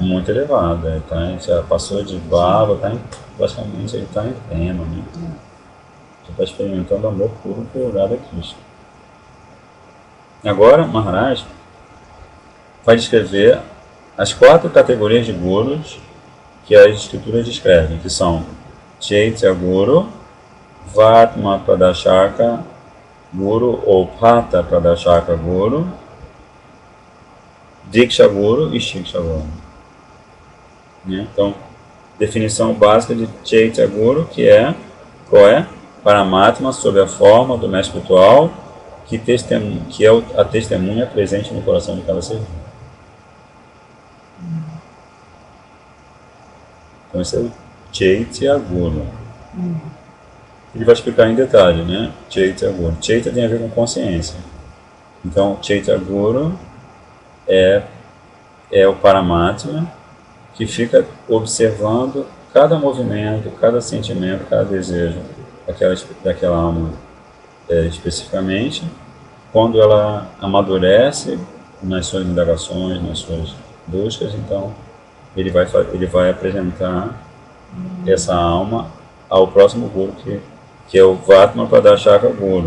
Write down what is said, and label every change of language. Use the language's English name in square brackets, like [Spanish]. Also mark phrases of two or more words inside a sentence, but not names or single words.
[Portuguese] Muito elevado, já passou de bhava, basicamente ele está em tema, né? Já está experimentando amor puro por Radha Krishna. Agora, Maharaj vai descrever as 4 categorias de gurus que as escrituras descrevem, que são Chaitya Guru, Vatma Pradashaka Guru ou Pata Pradashaka Guru, Diksha Guru e Shiksha Guru. Então, definição básica de Chaitya Guru, qual é? Paramatma sob a forma do mestre espiritual, que é a testemunha presente no coração de cada ser vivo. Então, esse é o Chaitya Guru. Ele vai explicar em detalhe, né? Chaitya Guru. Chaitya tem a ver com consciência. Então, Chaitya Guru é o Paramatma que fica observando cada movimento, cada sentimento, cada desejo daquela alma especificamente, quando ela amadurece nas suas indagações, nas suas buscas, então ele vai apresentar essa alma ao próximo Guru, que é o Vatma Pradashaka Guru.